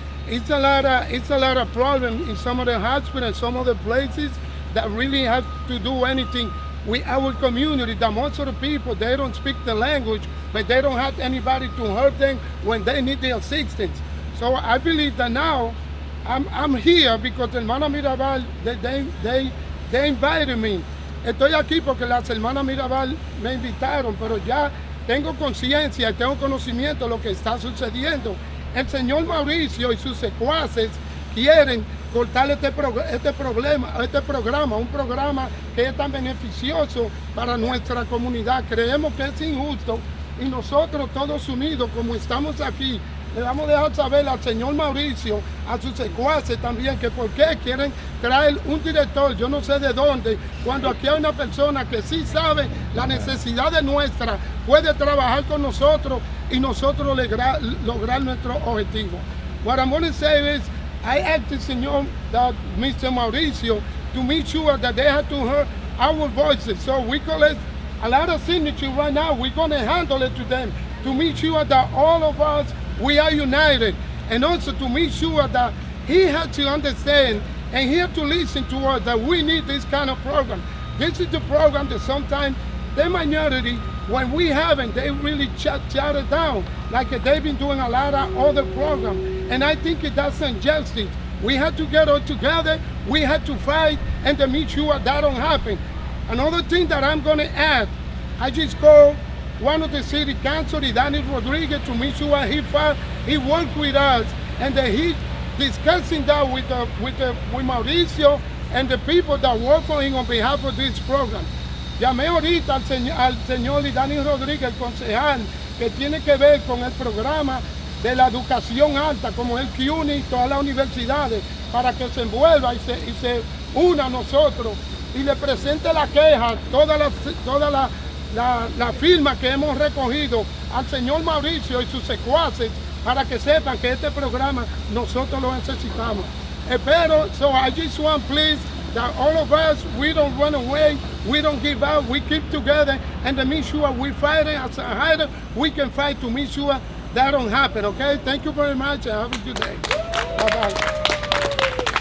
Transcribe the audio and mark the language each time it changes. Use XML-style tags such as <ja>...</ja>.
<en>It's a lot of problem in some of the hospitals, some of the places that really have to do anything with our community. That most of the people, they don't speak the language, but they don't have anybody to help them when they need the assistance. So I believe that now I'm here because hermana Mirabal, they invited me.</en> <es>Estoy aquí porque las hermanas Mirabal me invitaron, pero ya tengo conciencia y tengo conocimiento de lo que está sucediendo. El señor Mauricio y sus secuaces quieren cortar este programa, un programa que es tan beneficioso para nuestra comunidad. Creemos que es injusto y nosotros todos unidos, como estamos aquí, le vamos a dejar saber al señor Mauricio, a sus secuaces también, que por qué quieren traer un director, yo no sé de dónde, cuando aquí hay una persona que sí sabe la necesidad de nuestra, puede trabajar con nosotros y nosotros lograr nuestro objetivo.</es> <en>What I'm going to say is, I asked the señor, Mr. Mauricio, to make sure that they have to hear our voices. So we collect a lot of signatures right now. We're going to handle it to them to make sure that all of us, we are united. And also to make sure that he has to understand and he has to listen to us that we need this kind of program. This is the program that sometimes the minority, when we haven't, they really shut it down. Like they've been doing a lot of other programs. And I think that's injustice. We have to get all together, we have to fight and to make sure that don't happen. Another thing that I'm going to add, I just called one of the city council, Danny Rodriguez, to make sure he worked with us and that he discussing that with Mauricio and the people that work for him on behalf of this program.</en> <es>Llamé ahorita al señor Danny Rodriguez, el concejal, que tiene que ver con el programa de la educación alta, como el CUNY y todas las universidades, para que se envuelva y se una a nosotros y le presente la queja, toda la firma que hemos recogido al señor Mauricio y sus secuaces, para que sepan que este programa nosotros lo necesitamos. Espero,</es> <en>so I just want please that all of us, we don't run away, we don't give up, we keep together and to make sure we fight it as a hider, we can fight to make sure that don't happen, okay? Thank you very much and have a good day. Bye-bye.</en>